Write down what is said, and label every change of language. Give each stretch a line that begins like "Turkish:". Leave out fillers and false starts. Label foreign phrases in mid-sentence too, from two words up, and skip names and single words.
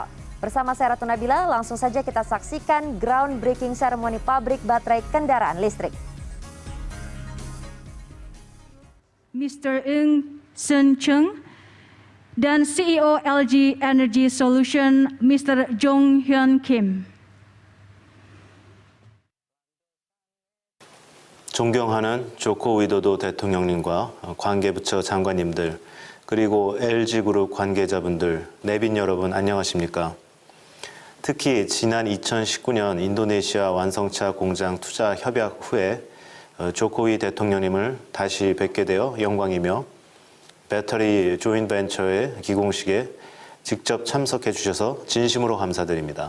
Indonesian: Bersama saya Ratu Nabila, langsung saja kita saksikan groundbreaking seremoni pabrik baterai kendaraan listrik. Mr. Eun Seung Chung dan CEO LG Energy Solution, Mr. Jong Hyun Kim.
Korean: 존경하는 조코 위도도 대통령님과 관계부처 장관님들, 그리고 LG그룹 관계자분들, 내빈 여러분 안녕하십니까? 특히 지난 2019년 인도네시아 완성차 공장 투자 협약 후에 조코위 대통령님을 다시 뵙게 되어 영광이며 배터리 조인벤처의 기공식에 직접 참석해 주셔서 진심으로 감사드립니다.